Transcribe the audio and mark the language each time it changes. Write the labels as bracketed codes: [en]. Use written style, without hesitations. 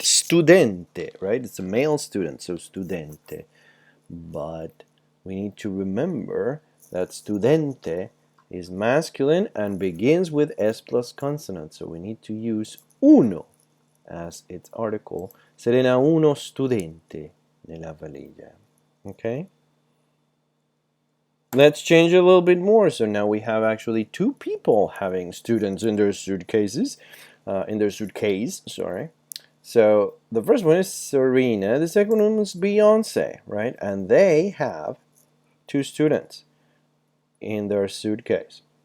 [en] Studente, right? It's a male student, so studente. But we need to remember that studente is masculine and begins with S plus consonant. So we need to use uno as its article. [it] Serena uno studente nella valigia. [en] Okay? Let's change a little bit more. So now we have actually two people having students in their suitcases, in their suitcase, sorry. So the first one is Serena, the second one is Beyonce, right? And they have two students in their suitcase.